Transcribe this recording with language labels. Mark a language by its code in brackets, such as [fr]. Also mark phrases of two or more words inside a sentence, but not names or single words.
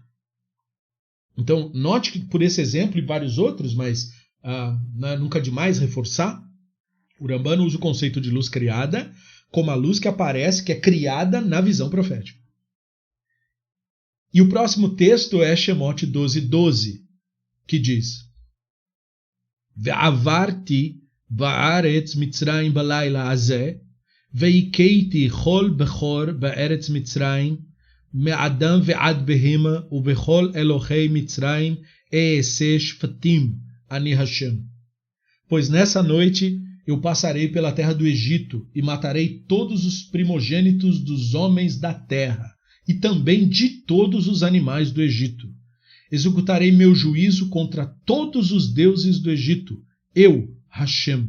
[pt] Então, note que por esse exemplo e vários outros, mas nunca demais reforçar, o Ramban usa o conceito de luz criada como a luz que aparece, que é criada na visão profética. E o próximo texto é Shemot 12:12, que diz: [he] ועברתי בארץ מצרים בלילה הזה והכיתי כל בכור בארץ מצרים מאדם ועד בהמה ובכל אלהי מצרים אעשה שפטים אני השם. [pt] Pois nessa noite eu passarei pela terra do Egito e matarei todos os primogênitos dos homens da terra, e também de todos os animais do Egito. Executarei meu juízo contra todos os deuses do Egito, eu, Hashem.